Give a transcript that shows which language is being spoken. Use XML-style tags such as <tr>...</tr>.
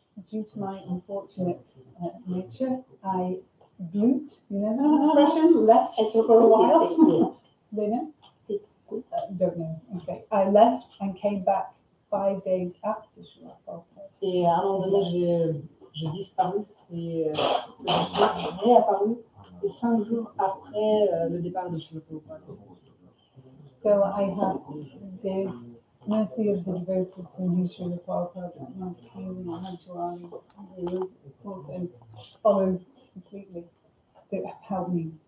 <en>Due to my unfortunate nature, I blooped, you know that expression, left for a while. They know? Don't know. Okay. I left and came back 5 days after Srila Prabhupada.</en> <fr>Et à un moment donné, j'ai disparu et je suis réapparu 5 jours après le départ de Srila Prabhupada.</fr> <en>So I have the mercy of the devotees who knew Srila Prabhupada, Mantakini, Mahantuani, and follows completely that helped me.</en>